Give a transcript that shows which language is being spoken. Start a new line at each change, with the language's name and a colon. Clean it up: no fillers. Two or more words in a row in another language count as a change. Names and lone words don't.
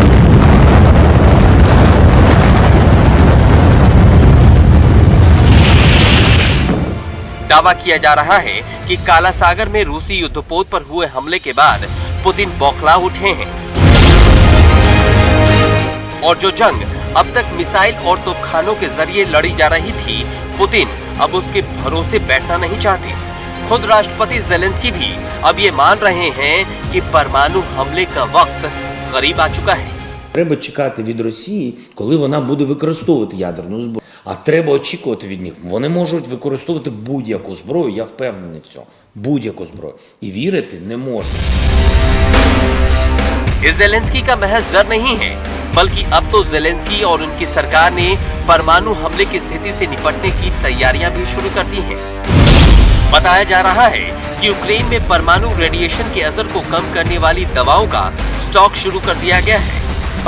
Hindi: दावा किया जा रहा है कि काला सागर में रूसी युद्धपोत पर हुए हमले के बाद पुतिन बौखला उठे हैं और जो जंग अब तक मिसाइल और तोपखानों के जरिए लड़ी जा रही थी, पुतिन अब उसके भरोसे बैठना नहीं चाहते। खुद राष्ट्रपति जेलेंस्की भी अब ये मान रहे हैं कि परमाणु हमले का वक्त करीब आ चुका है।
Ukrainian: Треба чекати від Росії, коли вона буде використовувати ядерну зброю. А треба очікувати від них. Вони можуть використовувати будь-яку зброю, я впевнений в цьому. Будь-яку зброю. І вірити не можна.
Hindi: इस जेलेंस्की का महज डर नहीं है, बल्कि अब तो जेलेंस्की और उनकी सरकार ने परमाणु हमले की स्थिति से निपटने की तैयारियां भी शुरू कर दी हैं। बताया जा रहा है कि यूक्रेन में परमाणु रेडिएशन के असर को कम करने वाली दवाओं का स्टॉक शुरू कर दिया गया है।